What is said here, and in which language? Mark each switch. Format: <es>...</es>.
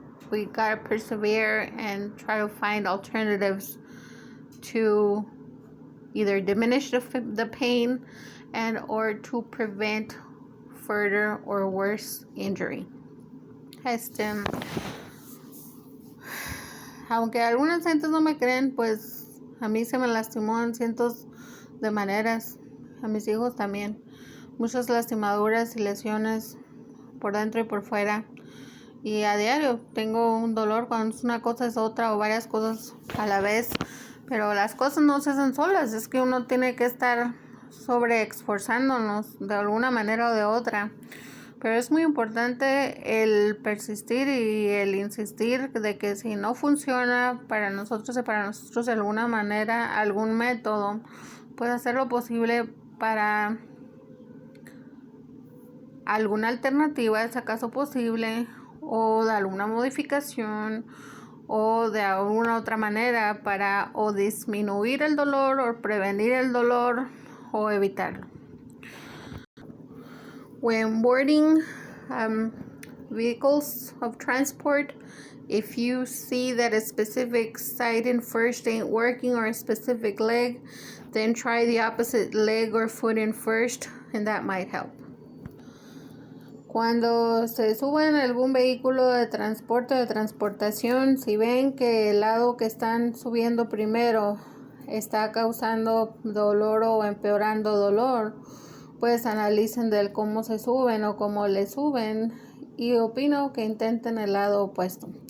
<en>We gotta persevere and try to find alternatives to either diminish the pain and or to prevent further or worse injury.</en> <es>Aunque algunas gentes no me creen, pues a mí se me lastimó en cientos de maneras, a mis hijos también. Muchas lastimaduras y lesiones por dentro y por fuera. Y a diario tengo un dolor cuando una cosa es otra o varias cosas a la vez. Pero las cosas no se hacen solas. Es que uno tiene que estar sobreesforzándonos de alguna manera o de otra. Pero es muy importante el persistir y el insistir de que si no funciona para nosotros y para nosotros de alguna manera, algún método, pues hacer lo posible para alguna alternativa, es acaso posible, o de alguna modificación, o de alguna otra manera para o disminuir el dolor, o prevenir el dolor, o evitarlo.</es> <en>When boarding vehicles of transport, if you see that a specific side in first ain't working or a specific leg, then try the opposite leg or foot in first, and that might help.</en> <es>Cuando se suben a algún vehículo de transporte o de transportación, si ven que el lado que están subiendo primero está causando dolor o empeorando dolor, pues analicen del cómo se suben o cómo le suben, y opino que intenten el lado opuesto.</es>